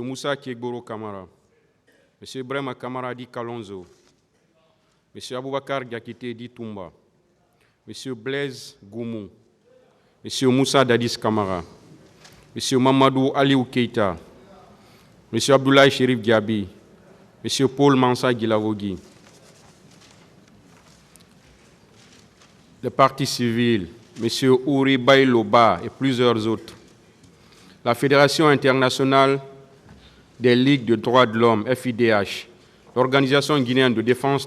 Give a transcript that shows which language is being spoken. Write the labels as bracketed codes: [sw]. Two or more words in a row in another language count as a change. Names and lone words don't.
[fr] Moussa Kiegboro Kamara, M. Brema Kamara Di Kalonzo, M. Aboubakar Diakité Di Toumba, M. Blaise Goumou, M. Moussa Dadis Kamara, M. Mamadou Aliou Keita, M. Abdoulaye Chérif Diaby, M. Paul Mansa Guilavogui, les partis civils, M. Ouri Bayloba et plusieurs autres, la Fédération internationale des ligues de droits de l'homme, FIDH, l'Organisation guinéenne de défense